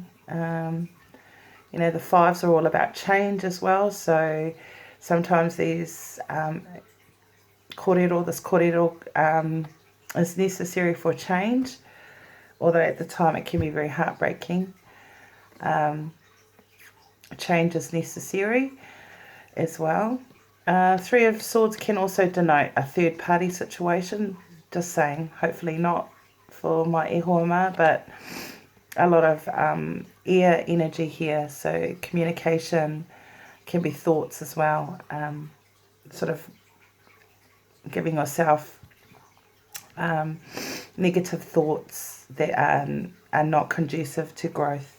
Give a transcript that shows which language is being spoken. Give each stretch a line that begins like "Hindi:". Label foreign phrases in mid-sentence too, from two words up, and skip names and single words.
English: The fives are all about change as well, so sometimes these kōrero is necessary for change, although at the time it can be very heartbreaking. Change is necessary as well. Three of Swords can also denote a third party situation, just saying, hopefully not for my
Māori: e hoa ma,
English: but a lot of air energy here, so communication can be thoughts as well, sort of giving yourself negative thoughts that are not conducive to growth.